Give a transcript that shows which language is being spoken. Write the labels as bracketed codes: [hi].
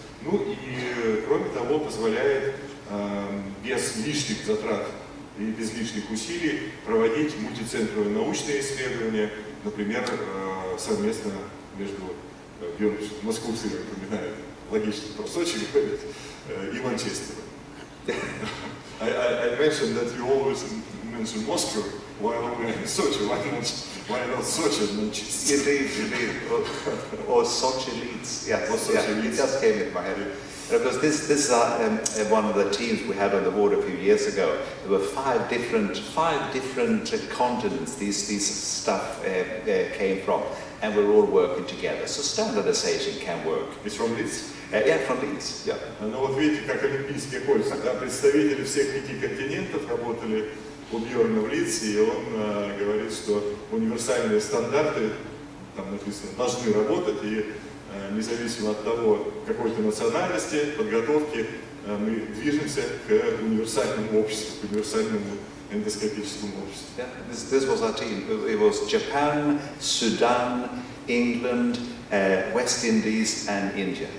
[ru] Ну и, кроме того, позволяет без лишних затрат и без лишних усилий проводить мультицентровые научные исследования, например, совместно между московцами, напоминаю, логично про Сочи говорит, и Манчестером. [en] I mentioned that you always mention Moscow while we're in Sochi. Why not Sochi and Manchester? Indeed. Or Sochi Leeds. Yes, it just came in my head. Because this is one of the teams we had on the board a few years ago. There were five different continents these stuff came from, and we're all working together. So standardization can work. It's from Leeds? Yeah, from Leeds. Yeah. [ru] Ну вот видите, как олимпийские кольца, да, представители всех 5 континентов работали у Бьорна в Лидсе, и он говорит, что универсальные стандарты, там написано, должны работать, и независимо от того, какой-то национальности, подготовки, мы движемся к универсальному обществу, к универсальному эндоскопическому обществу. [en] Yeah, this was our team. It was Japan, Sudan, England, West Indies, and India.